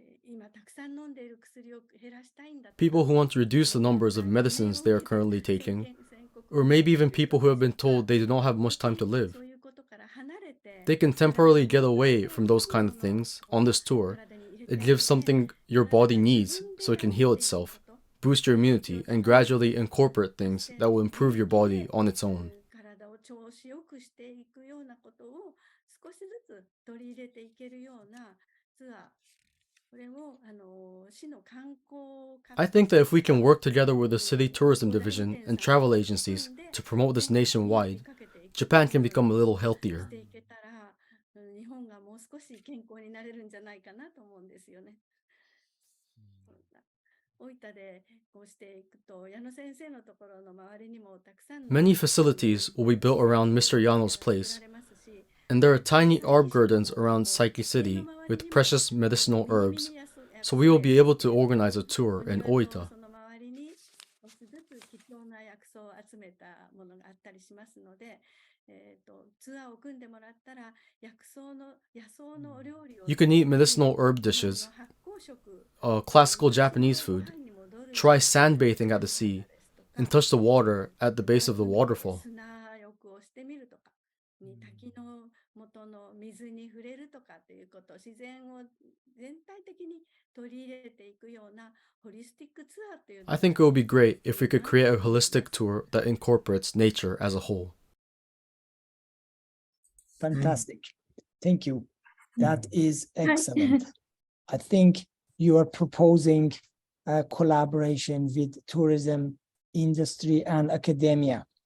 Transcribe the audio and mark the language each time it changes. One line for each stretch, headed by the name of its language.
Japanese: 今たくさん飲んでいる薬を減らしたいんだとか
English: People who want to reduce the numbers of medicines they are currently taking, or maybe even people who have been told they do not have much time to live.
Japanese: そういうことから離れて
English: They can temporarily get away from those kind of things on this tour. It gives something your body needs so it can heal itself, boost your immunity, and gradually incorporate things that will improve your body on its own.
Japanese: 体を調子よくしていくようなことを少しずつ取り入れていけるようなツアー、これを市の観光
English: I think that if we can work together with the city tourism division and travel agencies to promote this nationwide, Japan can become a little healthier.
Japanese: していけたら、日本がもう少し健康になれるんじゃないかなと思うんですよね。大分でこうしていくと、矢野先生のところの周りにもたくさんの
English: Many facilities will be built around Mr. Yano's place, and there are tiny herb gardens around Saiki City with precious medicinal herbs, so we will be able to organize a tour in Oita.
Japanese: その周りに少しずつ貴重な薬草を集めたものがあったりしますので、ツアーを組んでもらったら薬草の野草のお料理を
English: You can eat medicinal herb dishes,
Japanese: 発酵食
English: classical Japanese food, try sunbathing at the sea, and touch the water at the base of the waterfall.
Japanese: 砂浴をしてみるとか、滝の元の水に触れるとかっていうこと、自然を全体的に取り入れていくようなホリスティックツアーっていうの
English: I think it would be great if we could create a holistic tour that incorporates nature as a whole. Fantastic. Thank you. That is excellent. I think you are proposing a collaboration with tourism industry and academia.